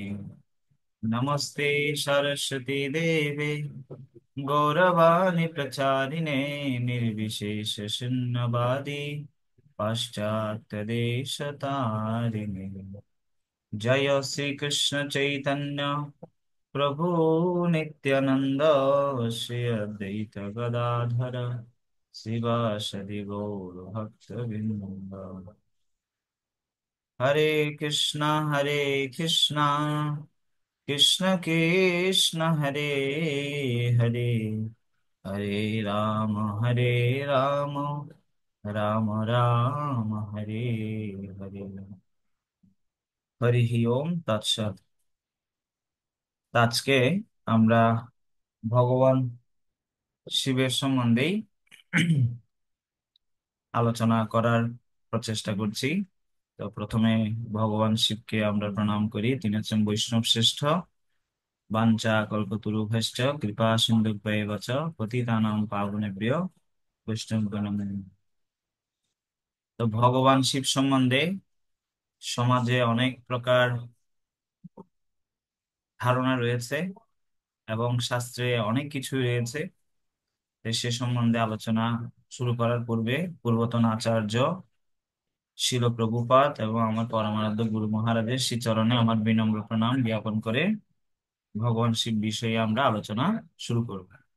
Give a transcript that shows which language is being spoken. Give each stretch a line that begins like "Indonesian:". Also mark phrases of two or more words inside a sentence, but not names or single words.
Sanskrit: नमस्ते सरस्वती देवे गौरवाणी प्रचारिणे निर्विशेष शून्यवादी पाश्चात्य देश तारिणे। जय श्री कृष्ण चैतन्य प्रभु नित्यानंद श्री अद्वैत गदाधर शिवासदि गौर भक्तवृंद। हरे कृष्णा कृष्ण कृष्ण हरे राम हरे राम राम राम हरे हरे। হরি ওম তৎসৎ।
Bangla: তো আজকে আমরা ভগবান শিবের সম্বন্ধেই আলোচনা করার প্রচেষ্টা করছি। তো প্রথমে ভগবান শিবকে আমরা প্রণাম করি। তিনি হচ্ছেন বৈষ্ণব শ্রেষ্ঠ।
Sanskrit: বাঞ্ছা কল্পতরুভ্যশ্চ কৃপা সিন্ধুভ্যেব চ পতিতানাং পাবনেভ্যো বৈষ্ণবগণ নমঃ।
Bangla: তো ভগবান শিব সম্বন্ধে সমাজে অনেক প্রকার ধারণা রয়েছে এবং শাস্ত্রে অনেক কিছু রয়েছে। তো সে সম্বন্ধে আলোচনা শুরু করার পূর্বে পূর্বতন আচার্য শিল প্রভুপাদ এবং আমার পরমারাধ্য গুরু মহারাজের শ্রীচরণে আমার বিনম্র প্রণাম জ্ঞাপন করে ভগবান শিব বিষয়ে আমরা আলোচনা শুরু করব।